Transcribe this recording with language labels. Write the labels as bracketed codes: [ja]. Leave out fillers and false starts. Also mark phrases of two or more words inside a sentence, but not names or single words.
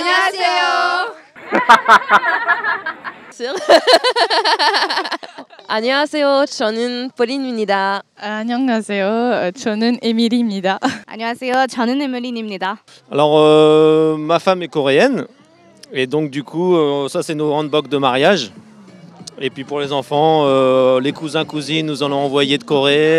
[ko] 안녕하세요. 안녕하세요. 저는 보린입니다. 안녕하세요. 저는 에밀입니다. 안녕하세요. 저는 에밀린입니다. [fr] Alors, ma femme est coréenne. Et donc, du coup, ça, c'est nos handboks de mariage. Et puis, pour les enfants, les cousins, cousines nous en ont envoyé de Corée.